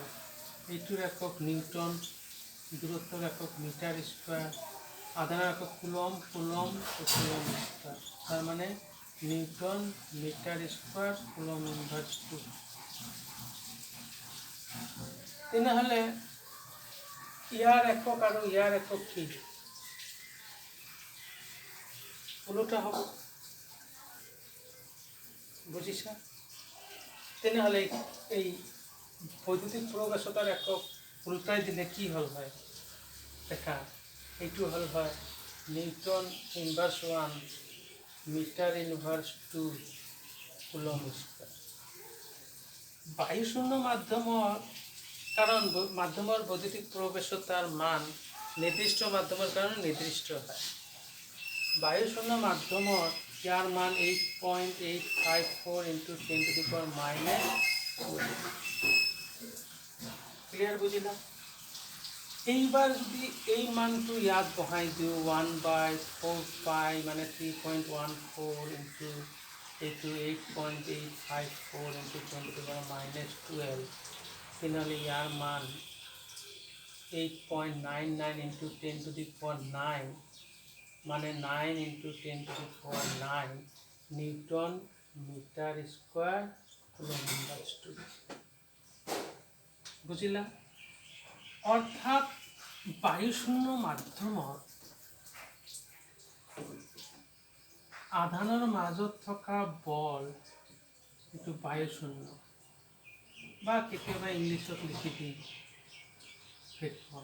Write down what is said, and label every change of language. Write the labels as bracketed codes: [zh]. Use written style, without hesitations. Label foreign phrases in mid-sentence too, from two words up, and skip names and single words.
[as] এইটোর একক নিউটন, দূরত্বের একক [en] metre square, [as] আধানের একক কুলম, কুলম ও [en] coulomb square, [as] তার মানে [en] newton metre square coulomb inverse 2. [as] তেনেহলে ইয়ার একক আর ইয়ার একক কি উলোটা হবে, বুঝিছা? তেনেহলে এই বৈদ্যুতিক প্রবেশতার একক উল্টাই দিলে কি হল হয় দেখা, এইটো হল হয় [en] newton inverse 1 metre inverse 2 coulomb square. [as] বায়ুশূন্য মাধ্যমৰ, কারণ মাধ্যমৰ বৈদ্যুতিক প্রবেশতার মান নির্দিষ্ট মাধ্যমের কারণে নির্দিষ্ট হয়। বায়ুশূন্য মাধ্যমৰ ইয়ার মান 8.854 × 10⁻⁻²। ক্লিয়ার বুঝিলা? এইবার যদি এই মানটো ইয়াত বহাই দিওঁ 1/4 পাই মানে 3.14 × এইটো 8.854 × 10⁻⁻12, তেনেহ'লে ইয়াৰ মান 8.99 × 10⁹ মানে 9 × 10⁹ [en] newton metre square coulomb inverse 2. [as] বুঝিলা? অর্থাৎ বায়ুশূন্য মাধ্যমত আধানৰ মাজত থকা বল এইটো বায়ুশূন্য, বা কেতিয়াবা ইংলিছত লিখি দিম সেইখন।